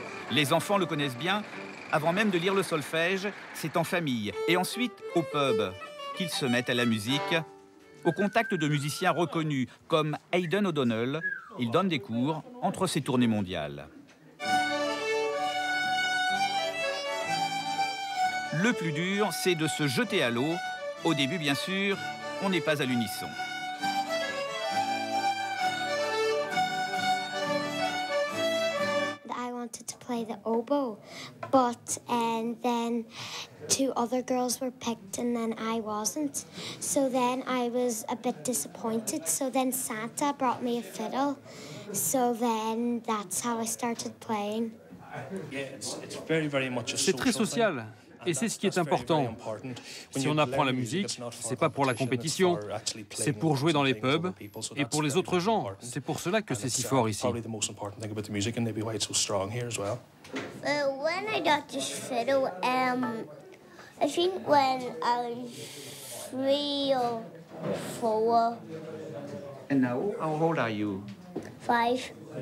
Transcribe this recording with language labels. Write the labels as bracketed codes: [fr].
[fr] Les enfants le connaissent bien. Avant même de lire le solfège, c'est en famille et ensuite au pub qu'ils se mettent à la musique, au contact de musiciens reconnus comme Aidan O'Donnell. Il donne des cours entre ses tournées mondiales. Le plus dur, c'est de se jeter à l'eau. Au début, bien sûr, on n'est pas à l'unisson. [en] I wanted to play the oboe, but then 2 other girls were picked and then I wasn't. So then I was a bit disappointed. So then Santa brought me a fiddle. So then that's how I started playing. [fr] C'est très social. Et c'est ce qui est important. Si on apprend la musique, c'est pas pour la compétition, c'est pour jouer dans les pubs et pour les autres gens. C'est pour cela que c'est si fort ici. [en] When I got this fiddle, I think when I was 3 or 4. And now, how old are you? 5.